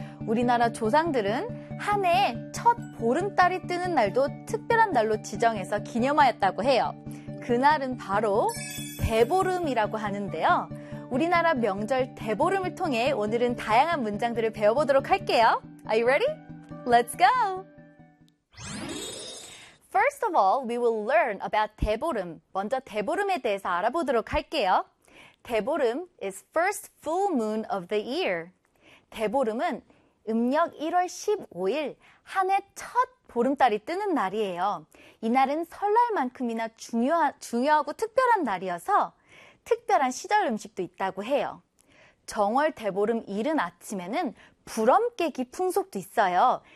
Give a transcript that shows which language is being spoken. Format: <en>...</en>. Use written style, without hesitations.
<ko>우리나라 조상들은 한 해 첫 보름달이 뜨는 날도 특별한 날로 지정해서 기념하였다고 해요. 그날은 바로 대보름이라고 하는데요. 우리나라 명절 대보름을 통해 오늘은 다양한 문장들을 배워보도록 할게요.</ko> <en>Are you ready? Let's go! First of all, we will learn about 대보름.</en> <ko>먼저 대보름에 대해서 알아보도록 할게요.</ko> <en>대보름 is first full moon of the year.</en> <ko>대보름은 음력 1월 15일 한 해 첫 보름달이 뜨는 날이에요. 이날은 설날만큼이나 중요하고 특별한 날이어서 특별한 시절 음식도 있다고 해요. 정월 대보름 이른 아침에는 부럼 깨기 풍속도 있어요.</ko>